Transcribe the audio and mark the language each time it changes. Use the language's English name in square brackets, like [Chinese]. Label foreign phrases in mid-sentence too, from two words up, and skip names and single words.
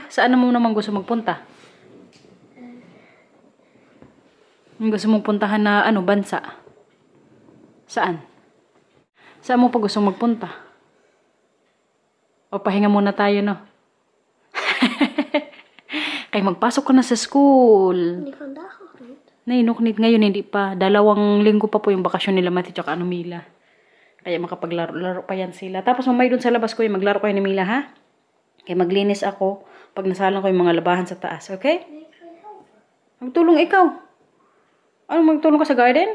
[Filipino] Saan mo naman gusto magpunta? Gusto mong puntahan na bansa? Saan? Saan mo pa gusto magpunta? O pahinga muna tayo, no? Kaya magpasok ka na sa school. [Dutch] Hindi vandaag nog niet. Nee, nog niet. [Filipino] Ngayon hindi pa. 2 linggo pa po yung bakasyon nila Matthew tsaka Mila. Kaya makapaglaro pa yan sila. Tapos mamay dun sa labas ko yung maglaro kayo ni Mila, ha? Kaya maglinis ako pag nasalang ko yung mga labahan sa taas, okay? Magtulong ikaw. Ano, magtulong ka sa garden?